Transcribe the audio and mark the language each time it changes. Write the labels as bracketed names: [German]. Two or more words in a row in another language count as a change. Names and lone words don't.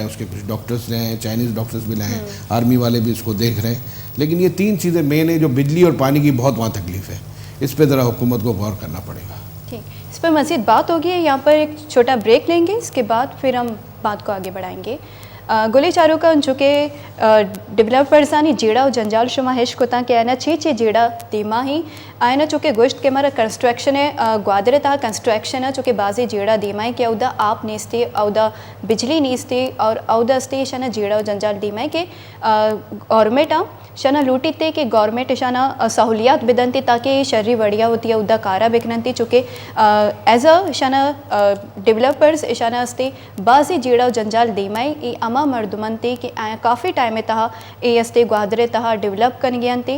[Urdu] اس کے کچھ ڈاکٹرز لائے ہیں, چائنیز ڈاکٹرز بھی لائے ہیں, آرمی والے بھی اس کو دیکھ رہے ہیں. لیکن یہ 3 چیزیں مین ہیں جو بجلی اور پانی کی بہت وہاں تکلیف ہے. اس پہ ذرا حکومت کو غور کرنا پڑے گا. ٹھیک, اس پر مزید بات ہوگی. یہاں پر ایک چھوٹا بریک لیں گے, اس کے بعد پھر ہم بات کو آگے بڑھائیں گے. [Baluchi] گلی چاروں کا چونکہ ڈیولپرزانی جیڑا و جنجال شما ہش کو تاں کہ آئنا 6 جیڑا دیما ہی آئنا چونکہ گوشت کے مرا کنسٹرکشن ہے گوادر تا کنسٹرکشن ہے چونکہ بعضی جیڑا دیما ہے کہ اودا آپ نیستے اودا بجلی نیستے اور اودا استے شنا جیڑا و جنجال دیما ہے کہ گورنمنٹ شنا لوٹی تے کہ گورنمنٹ شنا سہولیات بدنتی تاکہ شرری وڑیا ہوتی ہے اودا کارا بکننتی چونکہ ایز اے شنا ڈیولپرز شنا استے بعضی جیڑا و جنجال دیما ہے ای اما مردمنتے کہ کافی ٹائم تہا اے استے گوادرے تہا ڈیولپ کن گیانتے.